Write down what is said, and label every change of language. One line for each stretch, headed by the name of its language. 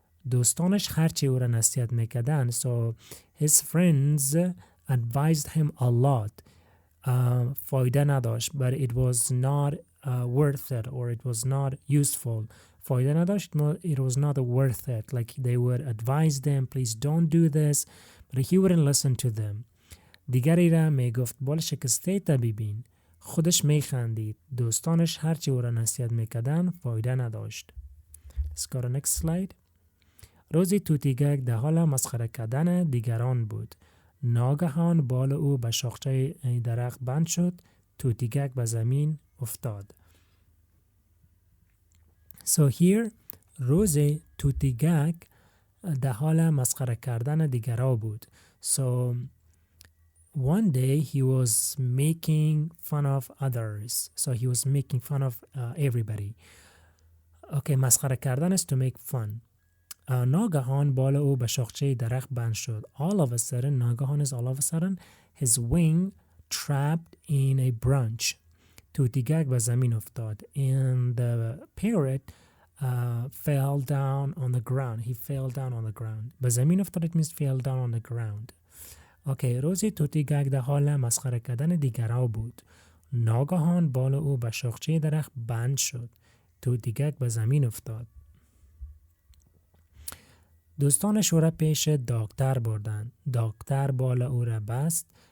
Persian: دوستانش هرچی او را نصیحت میکردن.
English: So his friends advised him a lot.
Persian: فایده نداشت.
English: But it was not worth it or it was not useful.
Persian: فایده نداشت.
English: It was not worth it. Like they would advise them, please don't do this. But he wouldn't listen to them.
Persian: دیگری را میگفت بال شکسته تا ببین. خودش میخندید. دوستانش هرچی او را نصیحت میکردن فایده نداشت.
English: Let's go to next slide.
Persian: روزی توتیگک در حال مسخره کردن دیگران بود. ناگهان بال او به شاخچه درخت بند شد. توتیگک به زمین افتاد.
English: So here
Persian: روزی توتیگک در حال مسخره کردن دیگران بود.
English: So one day he was making fun of others. So he was making fun of everybody. Okay,
Persian: مسخره کردن
English: is to make fun.
Persian: ناگهان بال او به شاخچه درخت بند شد.
English: All of a sudden,
Persian: ناگهان
English: is all of a sudden, his wing trapped in a branch.
Persian: توتیگک به زمین افتاد.
English: And the parrot fell down on the ground. He fell down on the ground.
Persian: به زمین افتاد
English: it means fell down on the ground.
Persian: اوکی، روزی توتیگک در حال مسخره کردن دیگرها بود. ناگهان بال او به شاخچه درخت بند شد. توتیگک به زمین افتاد. دوستانش او را پیش دکتر بردند. دکتر بال او را بست.